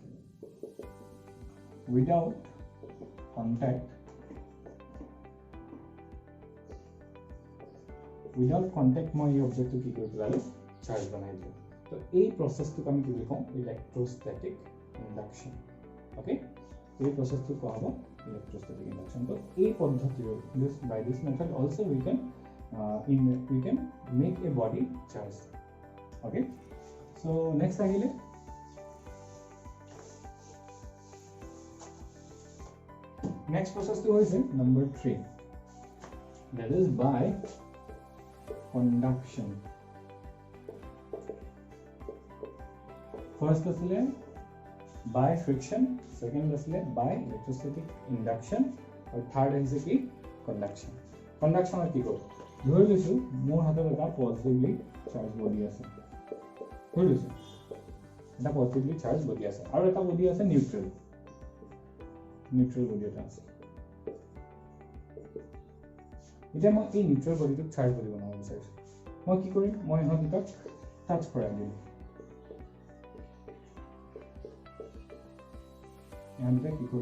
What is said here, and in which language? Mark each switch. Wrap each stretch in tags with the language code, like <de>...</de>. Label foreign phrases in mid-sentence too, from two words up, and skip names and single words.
<as>মই এই অবজেক্টটো কি কৰি পেলালোঁ চাৰ্জ বনাই দিলোঁ তো এই প্ৰচেছটোক আমি কি বুলি কওঁ</as> <en>electrostatic induction okay</en> <as>এই প্ৰচেছটো কোৱা হ'ব</as> <en>electrostatic induction</en> <as>তো এই পদ্ধতিৰে</as> <en>by this method also we can make a body charge okay so next আহিলে next process to is number 3 that is by conduction</en> <as>first asile</as> <en>by friction second</en> <as>asile</as> <en>by electrostatic induction or third is</en> <as>ki conduction কি কৰো ধৰি লৈছো মোৰ হাতত এটা</as> <en>positively charge body</en> <as>আছে ধৰি লৈছো এটা</as> <en>positively charge body</en> <as>আছে আৰু এটা বডি আছে নিউট্ৰেল বডি এটা আছে এতিয়া মই এই নিউট্ৰেল বডিটোক</as> <en>charge body</en> <as>বনাব বিচাৰিছো মই কি কৰিম মই ইহঁত দুটাক টাচ কৰাই দিম ইয়াতে কি কৰিম</as>